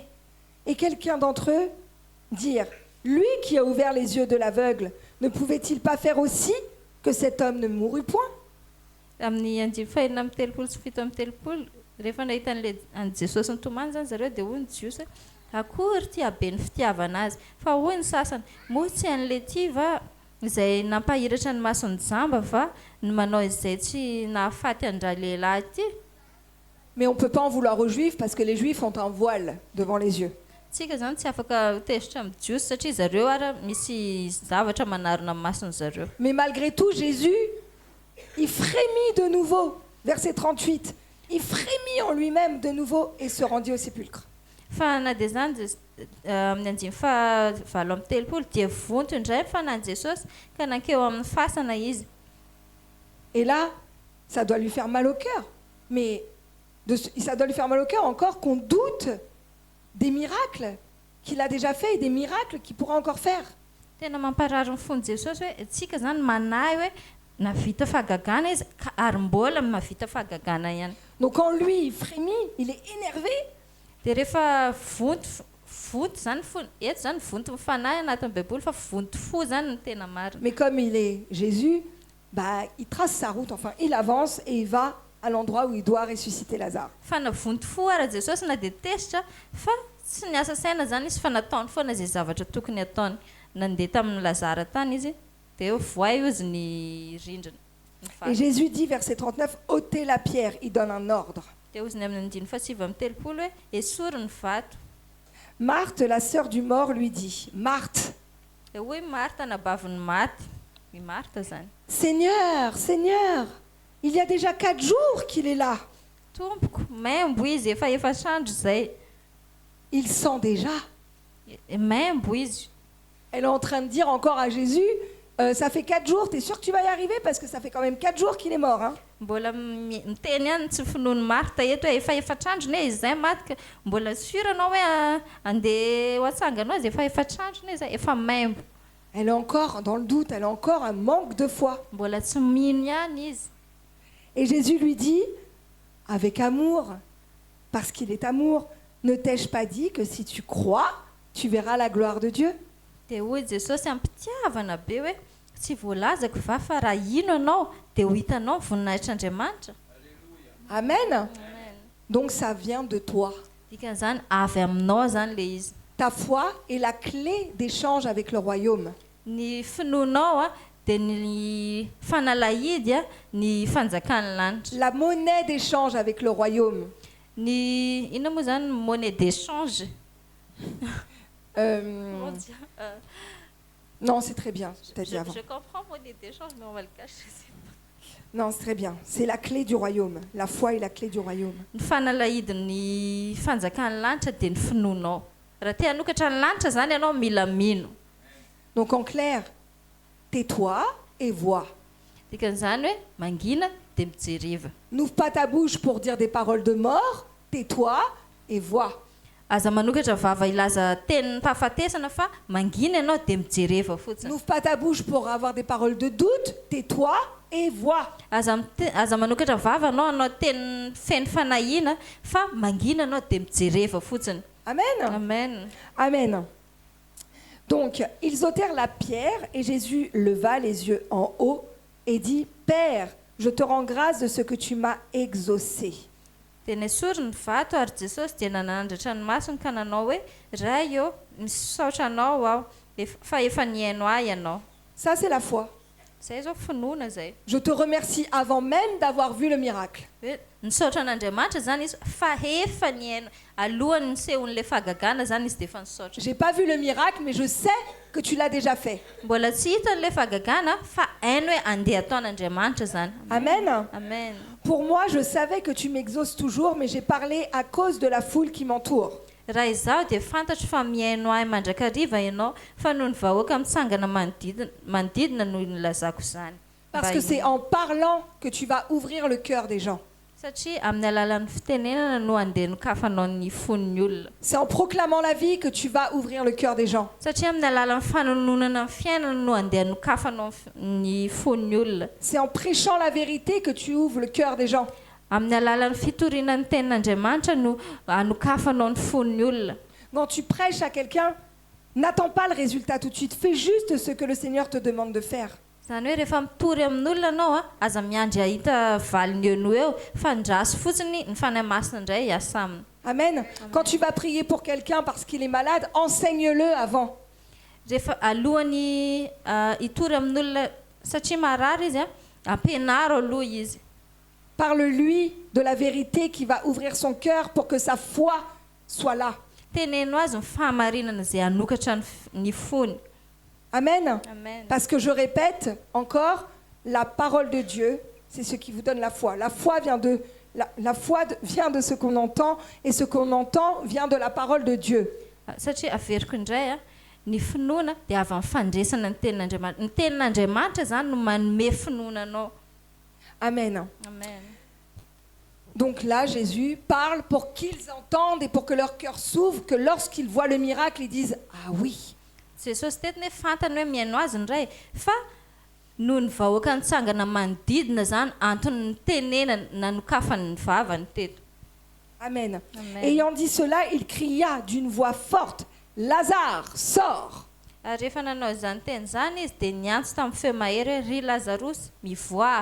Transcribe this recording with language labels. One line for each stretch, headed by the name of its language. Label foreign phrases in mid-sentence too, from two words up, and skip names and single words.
French: Et quelqu'un d'entre eux dire, lui qui a ouvert les yeux de l'aveugle, ne pouvait-il pas faire aussi que cet homme ne mourût point?
Malagasy: Amin'ny andimy fahenina amin'ny telopolo sy fito amin'ny telopolo rehefa nahita an Jesosy nitomany zany zareo dia hoy ny Jiosy hoe akory ty habe ny fitiavana azy fa hoy ny sasany moa tsy an'le ty va izay nampahiratra ny masony jamba va ny manao izay tsy nahafaty andra lehilahy ty.
French: Mais on ne peut pas en vouloir aux Juifs parce que les Juifs ont un voile devant les yeux.
Malagasy: Tsika zany tsy afaka hotezitra amin'ny Jiosy satria zareo ara misy zavatra manarona amin'ny masony zareo.
French: Mais malgré tout, Jésus, il frémit de nouveau. Verset 38. Il frémit en lui-même de nouveau et se rendit au sépulcre.
Malagasy: Fa na dia zany amin'ny andimy fahavalo amin'ny telopolo dia vonto indray ny fanahy Jesosy ka nankeo amin'ny fasana izy.
French: Et là, ça doit lui faire mal au cœur. Mais ça doit lui faire mal au cœur encore qu'on doute des miracles qu'il a déjà fait et des miracles qu'il pourra encore faire.
Malagasy: Tena mamparary ny fony Jesosy hoe tsika zany manahy hoe navita fahagagana izy ka ary mbola mahavita fahagagana ihany.
French: Donc quand lui, il frémit, il est énervé,
Malagasy: dia rehefa vonto zany eto zany vonto mifanahy anatin'ny baiboly fa vonto fo zany ny tena marina.
French: mais comme il est Jésus, bah, il trace sa route, enfin, il avance et il va à l'endroit où il doit ressusciter Lazare.
Malagasy: Fa na vonto fo ara Jesosy na dia tesitra fa tsy niasa saina zany izy fa nataony foana izay zavatra tokony ataony. Nandeha tamin'ny Lazara tany izy dia voay ozy ny rindrina.
French: Et Jésus dit, verset 39, ôtez la pierre, il donne un ordre.
Malagasy: Dia ozy ny amin'ny 9:7 hoe esory ny vato.
French: Marthe, la sœur du mort, lui dit, Marthe,
Malagasy: Dia hoe Marta nabavin'ny maty, i Marta zany.
French: Seigneur, Seigneur, il y a déjà 4 jours qu'il est là.
Malagasy: Tompoko, maimbo izy efa efatra zay.
French: Il sent déjà.
Malagasy: Maimbo izy.
French: Elle est en train de dire encore à Jésus, ça fait 4 jours, t'es sûr que tu vas y arriver? Parce que ça fait quand même 4 jours qu'il est mort. Hein?
Malagasy: Mbola miteny ihany tsy finoany Marta eto hoe efa efatr'androny izy zay maty ka mbola sura anao hoe andeha ho atsanganao izy efa efatr'androny izy efa maimbo.
French: Elle est encore dans le doute, elle a encore un manque de foi.
Malagasy: Mbola tsy mino ihany izy.
French: Et Jésus lui dit, avec amour, parce qu'il est amour, ne t'ai-je pas dit que si tu crois, tu verras la gloire de Dieu?
Malagasy: Dia hoy Jesosy ampitiavana be hoe tsy voalazako va fa raha ino anao dia ho hitanao voninahitr'Andriamanitra. Amen. Amen.
French: Donc ça vient de toi.
Malagasy: Dikan'izany avy aminao zany le izy.
French: Ta foi est la clé d'échange avec le royaume.
Malagasy: Ny finoanao dia ny fanalahidy ny fanjakan'ny lanitra.
French: La monnaie d'échange avec le royaume.
Malagasy: Ny ino moa zany
French: monnaie d'échange. Euh, non, c'est très bien. T'as dit avant. Je comprends monnaie d'échange, mais on va le cacher. Non, c'est très bien. C'est la clé du royaume. La foi est la clé du royaume.
Malagasy: Ny fanalahidin'ny fanjakan'ny lanitra dia ny finoanao. Raha te hanokatra ny lanitra zany ianao mila mino.
French: Donc en clair, tais-toi et vois.
Malagasy: Dikan'izany hoe mangina dia mijereva.
French: N'ouvre pas ta bouche pour dire des paroles de mort. Tais-toi et vois.
Malagasy: Aza manokatra vava ilaza tenin'ny fahafatesana fa mangina ianao dia mijereva fotsiny.
French: N'ouvre pas ta bouche pour avoir des paroles de doute. Tais-toi et vois.
Malagasy: Aza manokatra vava anao teny feno fanahina fa mangina anao dia mijereva fotsiny. Amen. Amen. Amen.
French: Donc, ils ôtèrent la pierre et Jésus leva les yeux en haut et dit, Père, je te rends grâce de ce que tu m'as exaucé.
Malagasy: Dia nesory ny vato ary Jesosy dia nanandratra ny masony ka nanao hoe ray eo misaotra anao aho fa efa nihaino ahy ianao.
French: Ça, c'est la foi.
Malagasy: Zay zao finoana zay.
French: Je te remercie avant même d'avoir vu le miracle.
Malagasy: Hoe nisaotra an'Andriamanitra zany izy fa efa nihaino alohany nisehon'le fahagagana zany izy dia efa nisaotra.
French: J'ai pas vu le miracle, mais je sais que tu l'as déjà fait.
Malagasy: Mbola tsy hita n'le fahagagana fa hainy hoe andeha ataon'Andriamanitra zany. Amen. Amen.
French: Pour moi, je savais que tu m'exauces toujours, mais j'ai parlé à cause de la foule qui m'entoure.
Malagasy: Raha izaho dia fantatro fa mihaino ahy mandrakariva ianao fa noho ny vahoaka mitsangana manodidina no nilazako izany.
French: Parce que c'est en parlant que tu vas ouvrir le cœur des gens.
Malagasy: Satria amin'ny alalan'ny fitenenana no andeha nokafanao ny fon'ny olona.
French: C'est en proclamant la vie que tu vas ouvrir le cœur des gens.
Malagasy: Satria amin'ny alalan'ny fanononana ny fiainana no andeha nokafanao ny fon'ny olona.
French: C'est en prêchant la vérité que tu ouvres le cœur des gens.
Malagasy: Amin'ny alalan'ny fitorinan'ny tenin'Andriamanitra no anokafanao ny fon'ny olona.
French: Quand tu prêches à quelqu'un, n'attends pas le résultat tout de suite. Fais juste ce que le Seigneur te demande de faire.
Malagasy: Zany hoe rehefa mitory amin'olona anao aza miandry ahita valiny eno eo fa ndraso fotsiny ny fanahy masina indray hiasa aminy. Amen.
French: Quand tu vas prier pour quelqu'un parce qu'il est malade, enseigne-le avant.
Malagasy: Rehefa alohany hitory amin'olona satria marary izy ampianaro aloha izy.
French: Parle-lui de la vérité qui va ouvrir son cœur pour que sa foi soit là.
Malagasy: Teneno azy ny fahamarinana izay hanokatra ny fony. Amen. Amen.
French: Parce que je répète encore, la parole de Dieu, c'est ce qui vous donne la foi. La foi vient de ce qu'on entend, et ce qu'on entend vient de la parole de Dieu.
Malagasy: Satria averiko indray ny finoana dia avy amin'ny fandresana ny tenin'Andriamanitra. Ny tenin'Andriamanitra zany no manome finoana anao. Amen. Amen.
French: Donc là, Jésus parle pour qu'ils entendent et pour que leur cœur s'ouvre, que lorsqu'ils voient le miracle, ils disent « Ah oui ».
Malagasy: Jesosy tetiny hoe fantany hoe mihaino azy indray fa noho ny vahoaka nitsangana manodidina zany antony nitenena nanokafany ny vavany teto. Amen. Amen.
French: Ayant dit cela, il cria d'une voix forte, Lazare, sors.
Malagasy: Ary rehefa nanao izany teny zany izy dia niantso tamin'ny feo mahery hoe ry Lazarosy mivoa.